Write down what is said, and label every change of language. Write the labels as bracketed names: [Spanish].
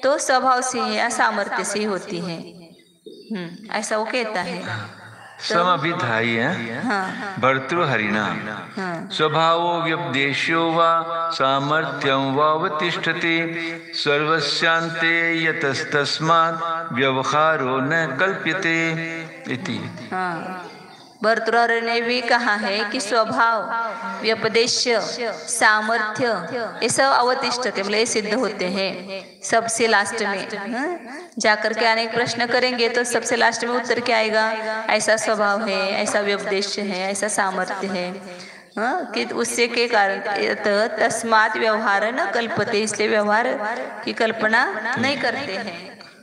[Hindi] तो स्वभाव से या सामर्थ्य से होती है। ऐसा वो कहता है। समभिधायी है। हाँ, [Sanskrit] भर्तृहरिणा स्वभावो व्यपदेशो वा सामर्थ्यं वावतिष्ठते सर्वस्यान्ते यतस्तस्मात् व्यवहारो न कल्प्यते इति। [Hindi] भर्तृहरि ने भी कहा है कि स्वभाव, व्यपदेश, सामर्थ्य ये सब अवतिष्ठते, मतलब ये सिद्ध होते हैं सबसे लास्ट में। जाकर के अनेक प्रश्न करेंगे तो सबसे लास्ट में उत्तर क्या आएगा? ऐसा स्वभाव है, ऐसा व्यपदेश है, ऐसा सामर्थ्य है, कि उससे के कारण [Sanskrit] तस्मात् व्यवहार न कल्पते, [Hindi] इसलिए व्यवहार की कल्पना नहीं करते हैं।